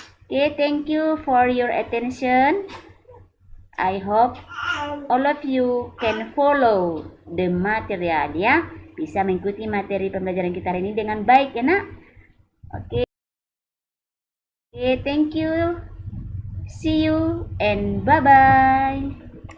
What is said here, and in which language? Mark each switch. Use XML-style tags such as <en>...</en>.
<en>Oke, thank you for your attention. I hope all of you can follow the material ya.</en> <id>Bisa mengikuti materi pembelajaran kita hari ini dengan baik ya nak. Oke.</id> <en>Thank you. See you and bye-bye.</en>